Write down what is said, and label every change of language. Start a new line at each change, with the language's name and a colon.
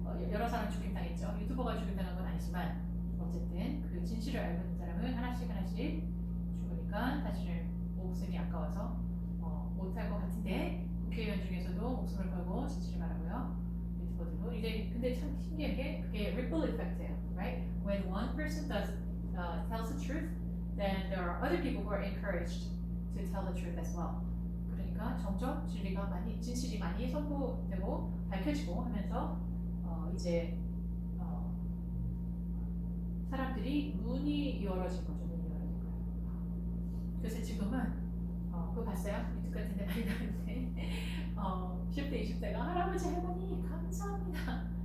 Korean: 여러 사람 죽임당했죠. 유튜버가 죽임당한 건 아니지만 어쨌든 그 진실을 알고 있는 사람은 하나씩 죽으니까 사실은 목숨이 아까워서 못할 것 같은데 국회의원 중에서도 목숨을 걸고 진실을 말하고요. 유튜버들도 이제 근데 참 신기한 게 그게 ripple effect예요,
English: right? When one person tells the truth, then there are other people who are encouraged to tell the truth as well.
Korean: 그러니까 점점 진실이 많이 선보되고 밝혀지고 하면서 이제 사람들이 눈이 열어진 거죠. 눈이 열어진 거예요. 그래서 지금은 그거 봤어요? 유튜브 같은 데 많이 나오는데 10대, 20대가 할아버지, 할머니 감사합니다.